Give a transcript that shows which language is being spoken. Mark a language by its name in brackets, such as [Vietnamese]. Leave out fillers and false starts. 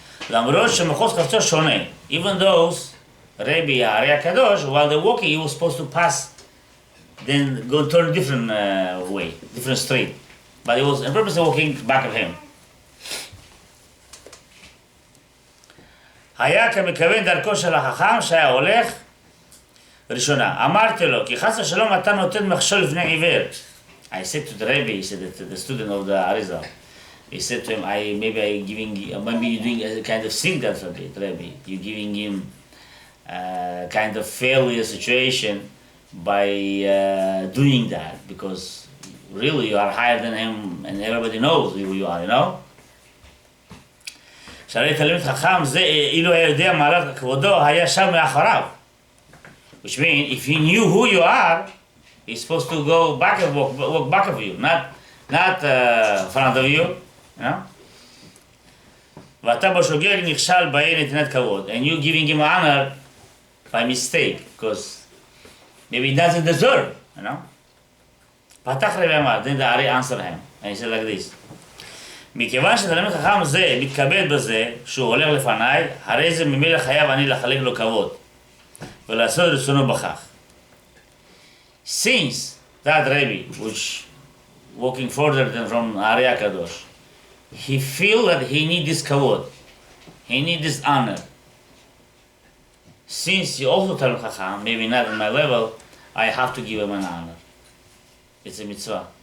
[Hebrew] למרות שמחוז חפצו שונה, [English] even those Rabbi Ariya Kadosh, while they're walking, he was supposed to pass, then go turn a different way, different street. But he was in purpose walking back of him. [Hebrew] היה כמכוון דרכו של החכם שהיה הולך ראשונה. אמרתי לו, כי חס ושלום אתה נותן מכשול לפני עיוור. [English] I said to the Rabbi, he said to the student of the Arizal, he said to him, maybe you're doing a kind of thing that Rabbi. You're giving him kind of failure situation by doing that, because really you are higher than him and everybody knows who you are, you know? [Hebrew] שהרי תלמיד חכם זה, אילו היה יודע מעלת כבודו, היה שם מאחוריו. [English] Which means, if he knew who you are, he's supposed to go back and walk back of you, not front of you, you know? [Hebrew] ואתה בשוגג נכשל בעין נתינת כבוד, [English] and you giving him honor by mistake, because maybe he doesn't deserve, you know? [Hebrew] פתח רבי אמר, [English] then the Ari answered him, and he said like this, [Hebrew] מכיוון שתלמיד חכם זה מתכבד בזה שהוא הולך לפניי, הרי זה ממילא חייב אני לחלק לו כבוד ולעשות רצונו בכך. [English] Since that Rabbi, which walking further than from Ariya Kadosh, he feel that he need this kavod, he need this honor. Since he also Talmid Chacham, maybe not on my level, I have to give him an honor. It's a mitzvah.